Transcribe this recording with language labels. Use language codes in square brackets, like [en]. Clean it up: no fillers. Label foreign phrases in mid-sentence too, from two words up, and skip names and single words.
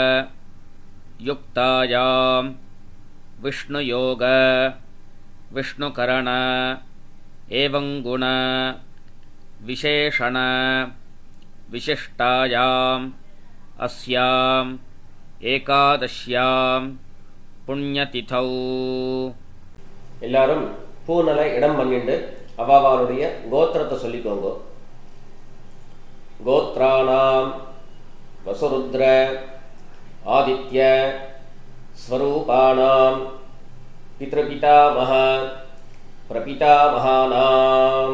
[sa] युक्तायां विष्णुयोग विष्णुकरण एवं गुण विशेषण विशिष्टायाम् अस्याम् एकादश्याम् पुण्यतिथौ [ta] எல்லாரும் பூனலை இடம் பண்ணிட்டு அவாவாளுடைய கோத்திரத்தை சொல்லிக்கோங்க. [sa] गोत्राणाम् वसुरुद्र आदित्य स्वरूपाणाम् पितृपितामह प्रपितामहानाम्.